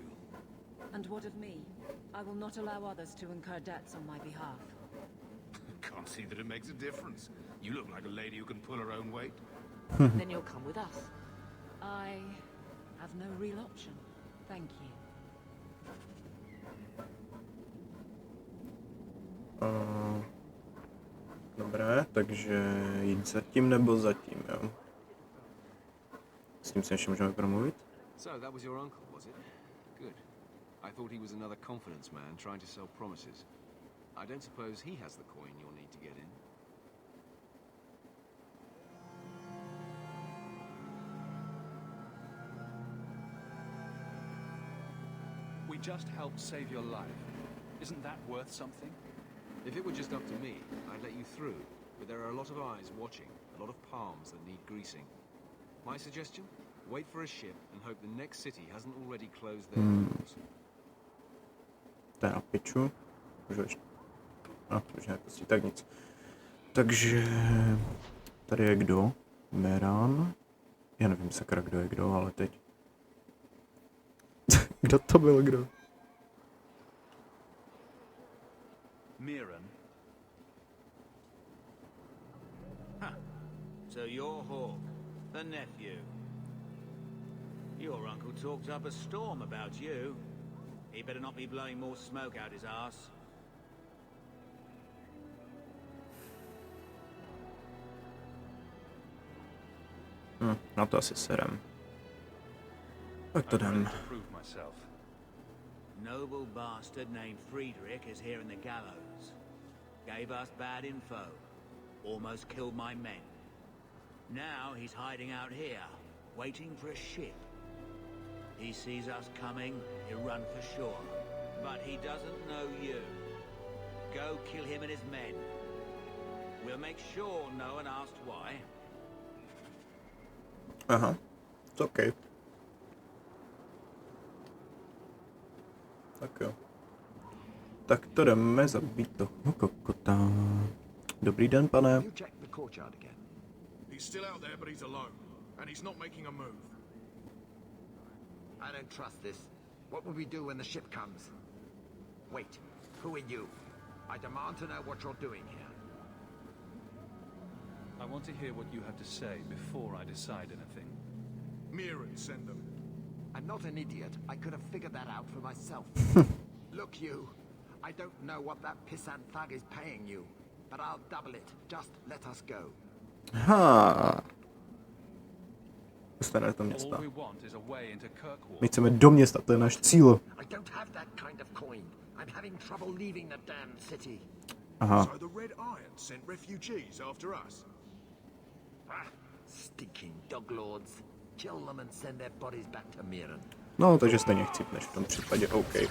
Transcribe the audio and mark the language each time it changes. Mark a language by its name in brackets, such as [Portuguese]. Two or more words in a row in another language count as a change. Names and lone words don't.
[English] And what of me? I will not allow others to incur debts on my behalf. Can't see that it makes a difference. You look like a lady who can pull her own weight. Then you'll come with us. I have no real option. Thank you. [Czech] Dobré, takže jít zatím nebo zatím, jo? S tím se ještě můžeme promluvit? [English] So, that was your uncle, was it? Good. I thought he was another confidence man trying to sell promises. I don't suppose he has the coin you'll need to get in. We just helped save your life. Isn't that worth something? If it were just up to me, I'd let you through. But there are a lot of eyes watching, a lot of palms that need greasing. My suggestion? Wait for a ship and hope the next city hasn't already closed their doors. [Czech] To je na piču. Můžu ještě... No, už nepustí, tak nic. Takže tady je kdo? Meran. Já nevím sakra, kdo je kdo, ale teď. Kdo to byl kdo? Miran. [English] So you're Hawk, the nephew. Your uncle talked up a storm about you. He better not be blowing more smoke out his ass. [Czech] Na to asi serem. Tak to [English] I'm ready [Czech] jdem. [English] to prove myself. Noble bastard named Friedrich is here in the gallows. Gave us bad info. Almost killed my men. Now he's hiding out here, waiting for a ship. He sees us coming, he'll run for shore. But he doesn't know you. Go kill him and his men. We'll make sure no one asked why. [Czech] Aha, to OK. Tak jo. Tak to jdeme zabít toho kokota. Dobrý den, pane. [English] You check the courtyard again. He's still out there, but he's alone. And he's not making a move. I don't trust this. What will we do when the ship comes? Wait, who are you? I demand to know what you're doing here. I want to hear what you have to say before I decide anything. Miran, send them. I'm not an idiot. I could have figured that out for myself. Look, you. I don't know what that pissant thug is paying you, but I'll double it. Just let us go. [Czech] Ha. Dostaneme do [English] All [Czech] města. [English] we want is a way into Kirkwall. [Czech] My chceme do města, to je náš cíl. [English] I don't have that kind of coin. I'm having trouble leaving the damn city. [Czech] Aha. [English] So the Red Iron sent refugees after us. Ah, stinking dog lords. Kill them and send their bodies back to Miran. [Czech] No, takže stejně chcípneš v tom případě, OK.